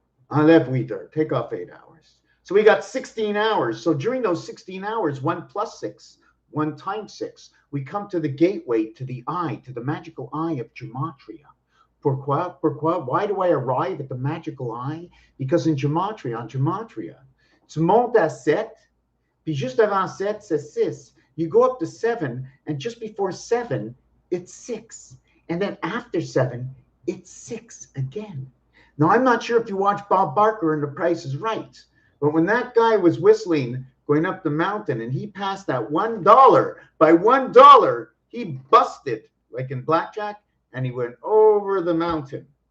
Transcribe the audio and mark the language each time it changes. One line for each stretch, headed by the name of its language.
French: Enlève 8 heures.
English: Take off 8 hours. So we got 16 hours. So during those 16 hours, 1 plus 6, 1 times 6, we come to the gateway, to the eye, to the magical eye of gematria.
French: Pourquoi? Pourquoi?
English: Why do I arrive at the magical eye? Because in gematria,
French: en gematria, tu montes à 7, puis juste avant 7, c'est 6.
English: You go up to 7, and just before 7, it's 6. And then after 7, it's 6 again. Now, I'm not sure if you watch Bob Barker and The Price is Right, but when that guy was whistling going up the mountain and he passed that $1, by $1, he busted, like in blackjack, and he went over the mountain.